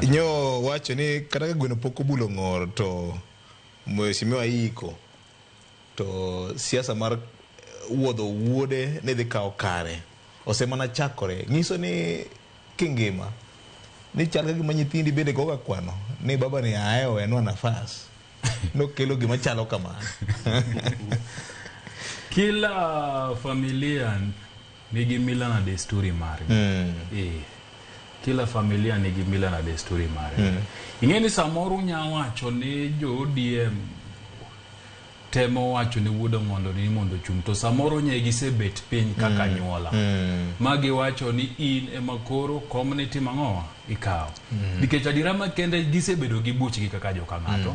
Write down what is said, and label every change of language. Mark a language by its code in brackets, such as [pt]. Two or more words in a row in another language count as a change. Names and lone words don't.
[luo] nyo wacho ni kata ka gweno pok obulo ng'or to [sw] mheshimiwa iko [luo] to siasa mar wuodho wuode ne dhi kawo kare osemana chakore nyiso ni kingima ni chal ka gima nyithindi bende goga kwano ni baba ni ayo enwa nafas no kelo gima chalo kamano [sw] kila familia [luo] nigi [sw] mila na desturi [luo] mare [sw] kila familia [luo] nigi [sw] mila na desturi [luo] mare ing'eni samoro nyawacho ni jo ODM temo wacho ni wuodo mondo ni mondo chung to samoro nye gisebet piny kaka nyuola magi wacho ni in emakoro community mang'owa ikaw nikech adira makende gisebedo gi buchgi kaka joka ng'ato